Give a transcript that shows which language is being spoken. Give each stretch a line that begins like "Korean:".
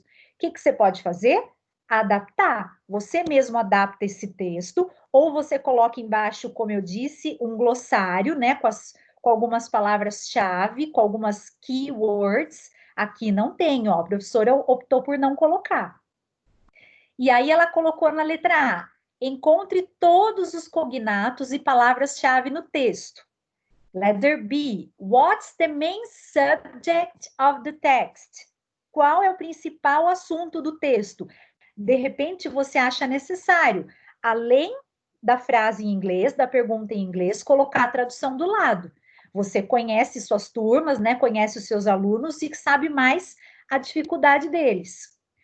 Portuguese: O que você pode fazer? Adaptar. Você mesmo adapta esse texto, ou você coloca embaixo, como eu disse, um glossário, né, com algumas palavras-chave, com algumas keywords. Aqui não tem, ó, a professora optou por não colocar. E aí ela colocou na letra A, encontre todos os cognatos e palavras-chave no texto.
English: Letter B, what's the main subject of the text?
Portuguese: Qual é o principal assunto do texto? De repente, você acha necessário, além da frase em inglês, da pergunta em inglês, colocar a tradução do lado. Você conhece suas turmas, né? Conhece os seus alunos e sabe mais a dificuldade deles.